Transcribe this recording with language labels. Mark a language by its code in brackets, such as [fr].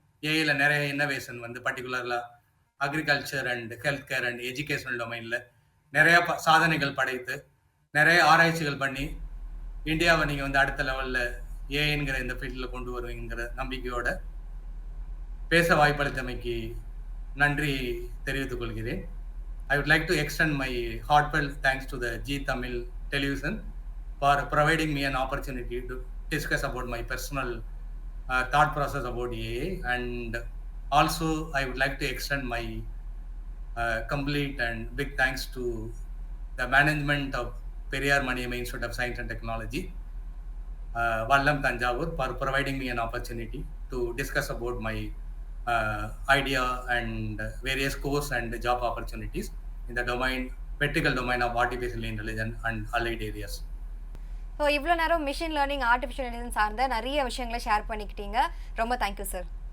[ta] ஏஐல நிறைய இன்னோவேஷன் வந்து பர்டிகுலர்லாம் [en] agriculture and health care and educational டொமைனில் [ta] நிறைய சாதனைகள் படைத்து நிறைய ஆராய்ச்சிகள் பண்ணி இந்தியாவை நீங்கள் வந்து அடுத்த லெவலில் ஏஐங்கிற இந்த ஃபீல்டில் கொண்டு வருவீங்கிற நம்பிக்கையோட பேச வாய்ப்பளித்தமைக்கு நன்றி தெரிவித்துக் கொள்கிறேன். [en] I would like to extend my heartfelt thanks to the G Tamil Television for providing me an opportunity to discuss about my personal thought process about AI, and also I would like to extend my complete and big thanks to the management of Periyar Maniamma Institute of Science and Technology, Vallam Tanjavur, for providing me an opportunity to discuss about my idea and various course and job opportunities in the vertical domain of artificial intelligence and allied areas. [ta] So இவ்வளோ நேரம் machine learning artificial intelligence சார்ந்த நிறைய விஷயங்களை share பண்ணிக்கிட்டீங்க. ரொம்ப thank you sir.